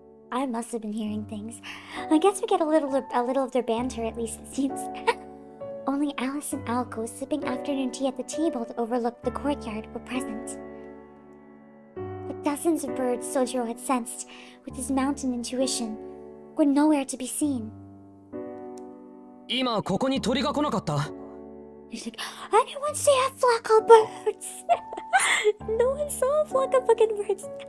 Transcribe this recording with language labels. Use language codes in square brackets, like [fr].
[en] I must have been hearing things. I guess we get a little of their banter, at least it seems. Only Alice and Alco, sipping afternoon tea at the table that overlooked the courtyard, were present. The dozens of birds Sojiro had sensed with his mountain intuition were nowhere to be seen. [ja] 今ここに鳥が来なかった？ [en] He's like, anyone see a flock of birds? No one saw a flock of fucking birds.